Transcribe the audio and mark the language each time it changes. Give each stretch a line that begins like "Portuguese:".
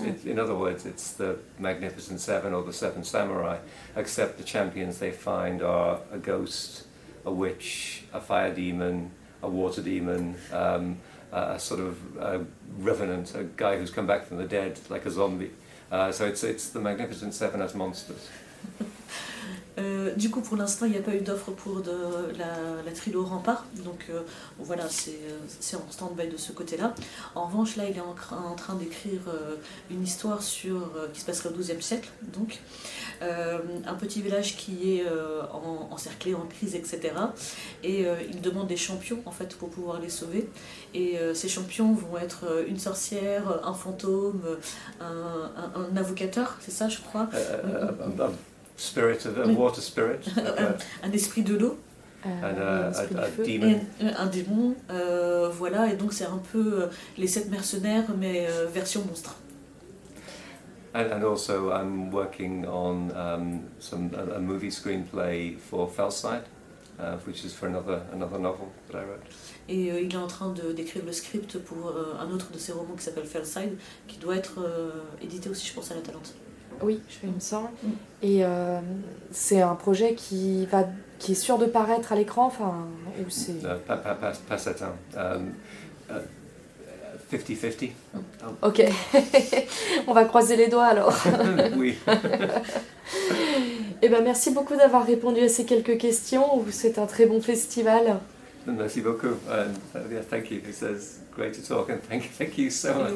English: In other words, it's the Magnificent Seven or the 7 Samurai, except the champions they find are a ghost, a witch, a fire demon, a water demon, a sort of revenant, a guy who's come back from the dead, like a zombie. So it's the Magnificent Seven as monsters.
French: Du coup, pour l'instant, il n'y a pas eu d'offre pour la trilo Rempart, donc voilà, c'est en stand-by de ce côté-là. En revanche, là, il est en train d'écrire une histoire qui se passerait au XIIe siècle, donc un petit village qui est encerclé, en crise, etc. Et il demande des champions, en fait, pour pouvoir les sauver. Et ces champions vont être une sorcière, un fantôme, un avocateur, c'est ça, je crois.
English: Spirit of a water spirit.
French: Un esprit de l'eau.
English: A demon.
French: Un démon, voilà, et donc c'est un peu les 7 mercenaires, mais version monstre.
English: And also I'm working on a movie screenplay for Fellside, which is for another novel that I wrote.
French: Et il est en train d'écrire le script pour un autre de ses romans qui s'appelle Fellside, qui doit être édité aussi, je pense, à la Talente. Oui, il me semble. Et c'est un projet qui est sûr de paraître à l'écran, ou c'est... Pas certain.
English: 50-50.
French: Ok. On va croiser les doigts alors. Oui. Eh ben, merci beaucoup d'avoir répondu à ces quelques questions. On vous souhaite un très bon festival. Merci beaucoup.
English: Thank you. It was great to talk, and thank you so much.